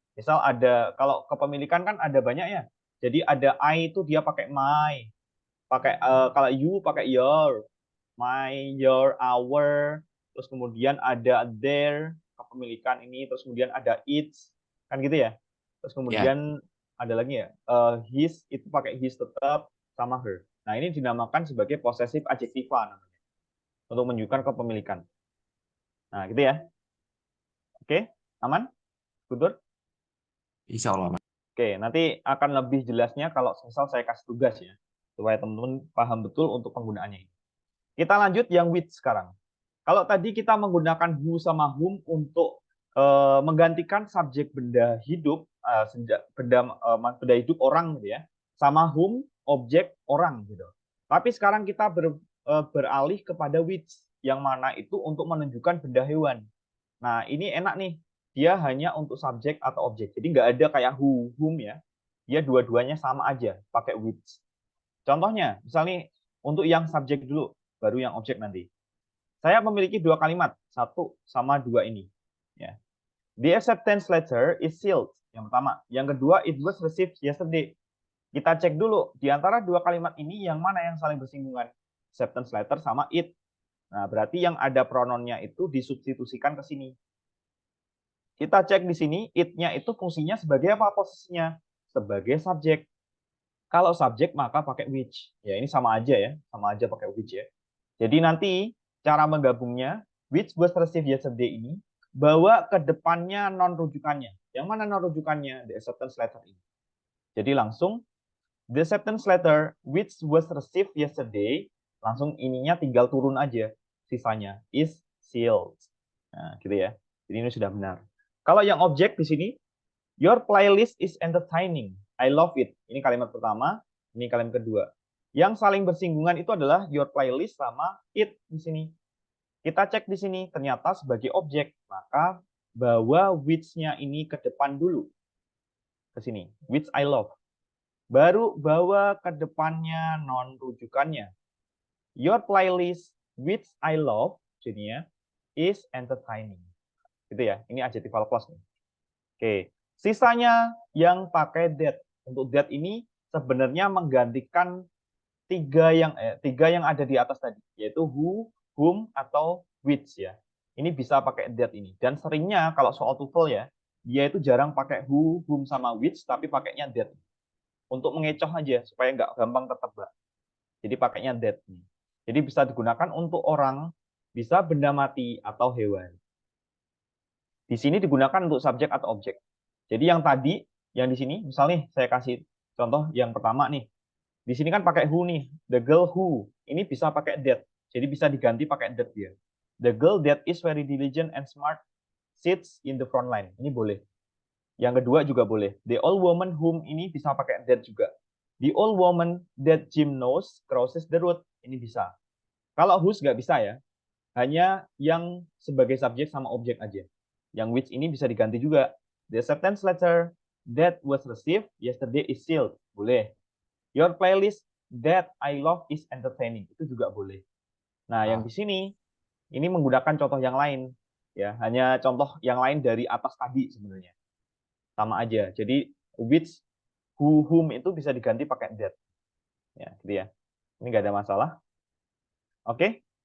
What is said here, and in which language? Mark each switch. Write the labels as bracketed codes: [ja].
[id] Misal ada, kalau kepemilikan kan ada banyak ya. Jadi ada I itu dia pakai my. Pakai kalau you pakai your. My, your, our. Terus kemudian ada their, kepemilikan ini. Terus kemudian ada its. Kan gitu ya. Terus ya. kemudian ada lagi ya. His, itu pakai his tetap sama her. Nah ini dinamakan sebagai possessive adjectiva namanya. Untuk menunjukkan kepemilikan. Nah gitu ya. Oke, aman? Guntur? Insya Allah. Mas. Oke, nanti akan lebih jelasnya kalau misal saya kasih tugas ya, supaya teman-teman paham betul untuk penggunaannya ini. Kita lanjut yang with sekarang. Kalau tadi kita menggunakan who sama whom untuk menggantikan subjek benda hidup, benda hidup orang gitu ya, sama whom objek orang gitu. Tapi sekarang kita beralih kepada which yang mana itu untuk menunjukkan benda hewan. Nah, ini enak nih. Dia hanya untuk subjek atau objek. Jadi nggak ada kayak who, whom ya. Dia dua-duanya sama aja, pakai which. Contohnya, misalnya untuk yang subjek dulu, baru yang objek nanti. Saya memiliki dua kalimat, satu sama dua ini. Ya. [en] The acceptance letter is sealed. [id] Yang pertama. Yang kedua, [en] it was received yesterday. [id] Kita cek dulu, di antara dua kalimat ini yang mana yang saling bersinggungan. Acceptance letter sama it. Nah, berarti yang ada pronounnya itu disubstitusikan ke sini. Kita cek di sini, it-nya itu fungsinya sebagai apa posisinya? Sebagai subjek. Kalau subjek maka pakai which. Ya, ini sama aja ya, sama aja pakai which ya. Jadi nanti cara menggabungnya, [en] which was received yesterday [id] ini, bawa ke depannya non-rujukannya. Yang mana non-rujukannya? The acceptance letter ini. Jadi langsung, [en] the acceptance letter which was received yesterday, [id] langsung ininya tinggal turun aja. Sisanya is sealed. Nah, gitu ya. Jadi ini sudah benar. Kalau yang objek di sini, [en] your playlist is entertaining. I love it. [id] Ini kalimat pertama, ini kalimat kedua. Yang saling bersinggungan itu adalah your playlist sama it di sini. Kita cek di sini, ternyata sebagai objek, maka bawa which-nya ini ke depan dulu. Ke sini, [en] which I love. [id] Baru bawa ke depannya non-rujukannya. [en] Your playlist, which I love, [id] jadinya, [en] is entertaining. [id] Gitu ya, ini adjectival clause nih. Oke, sisanya yang pakai that. Untuk that ini sebenarnya menggantikan tiga yang ada di atas tadi, yaitu who, whom, atau which ya. Ini bisa pakai that ini. Dan seringnya kalau soal TOEFL ya, dia itu jarang pakai who, whom, sama which, tapi pakainya that. Untuk mengecoh aja, supaya nggak gampang ketebak. Jadi pakainya that. Jadi bisa digunakan untuk orang, bisa benda mati, atau hewan. Di sini digunakan untuk subjek atau objek. Jadi yang tadi, yang di sini, misalnya saya kasih contoh yang pertama nih. Di sini kan pakai who nih, [en] the girl who. [id] Ini bisa pakai that. Jadi bisa diganti pakai that dia. [en] The girl that is very diligent and smart sits in the front line. [id] Ini boleh. Yang kedua juga boleh. [en] The old woman whom [id] ini bisa pakai that juga. [en] The old woman that Jim knows crosses the road. [id] Ini bisa. Kalau whose nggak bisa ya. Hanya yang sebagai subjek sama objek aja. Yang which ini bisa diganti juga. [en] The acceptance letter that was received yesterday is sealed. [id] Boleh. [en] Your playlist that I love is entertaining. [id] Itu juga boleh. Nah, yang di sini, ini menggunakan contoh yang lain. Ya, hanya contoh yang lain dari atas tadi sebenarnya. Sama aja. Jadi, which, who, whom itu bisa diganti pakai that. Ya, gitu ya. Ini nggak ada masalah. Oke.